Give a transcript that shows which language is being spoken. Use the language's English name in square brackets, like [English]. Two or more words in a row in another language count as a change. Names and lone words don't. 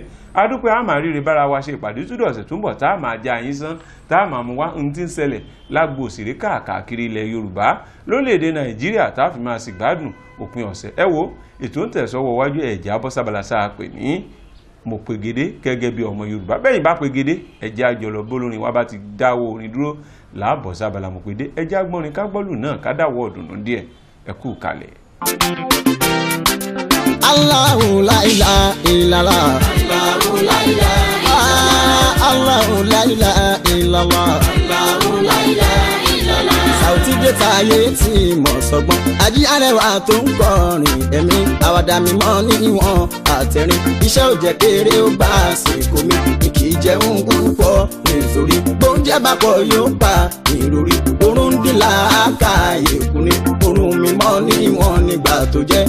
[Yoruba] Adúpẹ́ a máa ríre bára wa ṣe ìpàdé túdọ̀ ọ̀sẹ̀ tó ń bọ̀ tá a máa já yín sán tá a máa mú wá ohun tí ń ṣẹlẹ̀ lágbo òṣèré káàkiri ilẹ̀ Yorùbá lórílẹ̀‐èdè Nàìjíríà tá a fi máa sì gbádùn òpin ọ̀sẹ̀. Ẹ wo ètò ń tẹ̀sọ́wọ́ wájú ẹ̀já bọ́sábàlá sáà pè ní mo pegede gẹ́gẹ́ bí ọmọ Yorùbá. Bẹ́yìn bá pegede ẹjẹ́ àjọlọ bólórin wa bá ti dáwọ́ orin dúró láàbọ̀ sábàlá mo pegede ẹjẹ́ agbọ́nrin kágbọ́lù náà ká dáwọ́ ọ̀dùnnú díẹ̀ ẹ kú kalẹ̀. [Arabic] الله لا إله إلا الله. الله لا إله إلا الله. الله لا إله إلا الله. الله لا إله إلا الله. [Yoruba] Sauti dé táyé tí mo sọgbọ́n. Ají arẹwà tó ń kọrin ẹ̀mí. Àwàdà mímọ́ níwọ̀n àtẹ̀rín. Iṣẹ́ ò jẹ́ kéré ó bá àsìkò mi. Kì í jẹun púpọ̀ nítorí bóúnjẹ bá pọ̀ yóò pa ìròrí. Orun dín làákàyè kùnrin. Orun mímọ́ níwọ̀n nígbà tó jẹ́.